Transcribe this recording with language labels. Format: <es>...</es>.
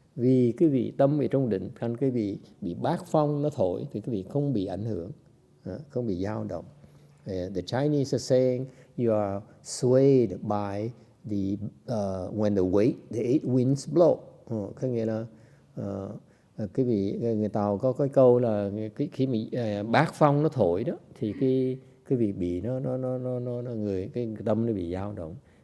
<vi>Vì cái vị tâm vị trong định, cái vị bị bát phong nó thổi thì cái vị không bị ảnh hưởng, không bị dao động.</vi> <en>The Chinese are saying you are swayed by the when the eight winds blow.</en> <vi>Có nghĩa là cái vị người Tàu có cái câu là khi mà bát phong nó thổi đó thì cái vị bì nó người cái tâm nó bị dao động.</vi>